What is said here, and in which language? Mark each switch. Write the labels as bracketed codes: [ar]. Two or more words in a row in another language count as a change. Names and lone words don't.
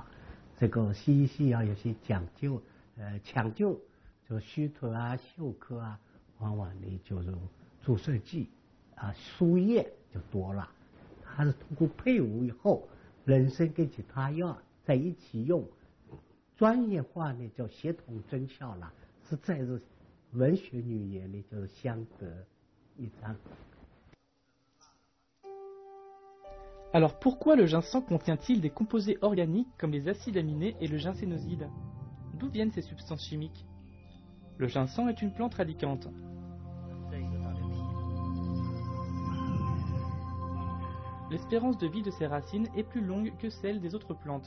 [zh] 这个西医药有些讲究，抢救，就虚脱啊、休克啊，往往呢就是注射剂啊、输液就多了。它是通过配伍以后，人参跟其他药在一起用，专业化呢叫协同增效了，实在是文学语言呢就是相得益彰。 [fr] Alors pourquoi le ginseng contient-il des composés organiques comme les acides aminés et le ginsénoside? D'où viennent ces substances chimiques? Le ginseng est une plante radicante. L'espérance de vie de ses racines est plus longue que celle des autres plantes.